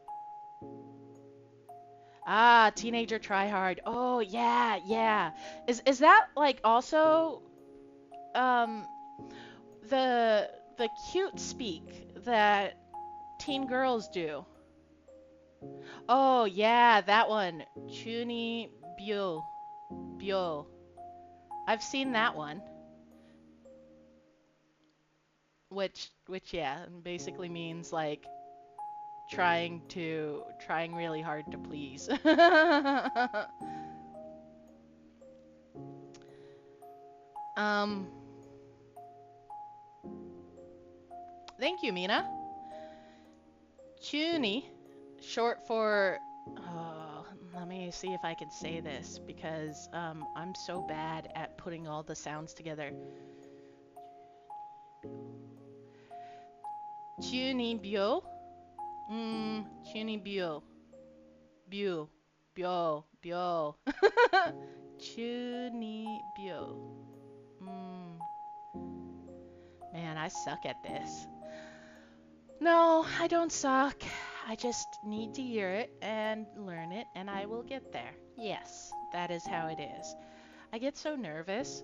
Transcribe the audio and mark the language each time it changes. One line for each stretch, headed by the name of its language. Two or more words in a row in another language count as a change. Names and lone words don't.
English: Ah, teenager try hard. Oh, yeah, yeah. Is that like also um the cute speak that teen girls do? Oh, yeah, that one. Chuni Byo. Byo. I've seen that one, which yeah, basically means like trying really hard to please. um, thank you, Mina. Chuni, short for let me see if I can say this because I'm so bad at putting all the sounds together. Chuni Byo. Chuni Byo. Byo. Byo. Byo. Chuni Byo. Mm, man, I suck at this. No, I don't suck. I just need to hear it and learn it, and I will get there. Yes, that is how it is. I get so nervous.